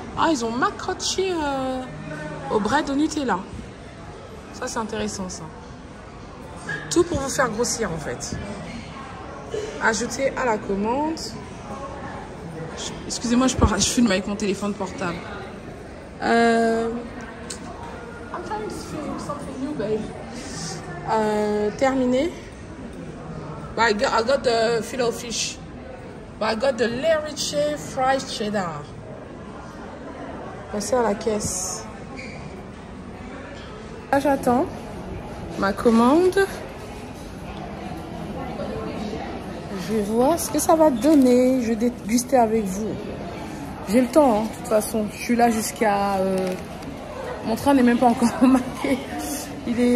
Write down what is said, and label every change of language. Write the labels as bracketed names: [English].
[French] Ah, ils ont macaroni au bread au Nutella. Ça c'est intéressant ça. Tout pour vous faire grossir en fait. Ajouter à la commande. Excusez-moi, je filme avec mon téléphone portable. [English] I'm trying to film something new, babe. [French] Terminé. [English] But I got the filet of fish. But I got the Leriche fried cheddar. [French] Passer à la caisse. Là, j'attends ma commande. Je vais voir ce que ça va donner. Je vais déguster avec vous. J'ai le temps, hein, de toute façon. Je suis là jusqu'à... Mon train n'est même pas encore marqué. Il est...